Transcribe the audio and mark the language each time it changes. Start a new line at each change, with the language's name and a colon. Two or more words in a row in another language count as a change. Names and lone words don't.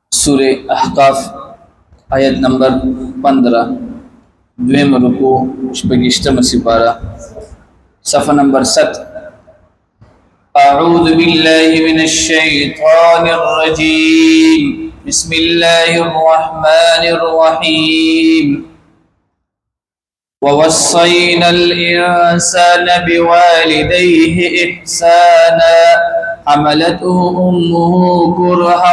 Pashto: سورہ احقاف آیت نمبر 15 دویم رکو شپږشتمه سپارہ صفحہ نمبر 7
Arabic: اعوذ باللہ من الشیطان الرجیم بسم اللہ الرحمن الرحیم ووصينا الإنسان بوالديه إحسانا حملته أمه كرها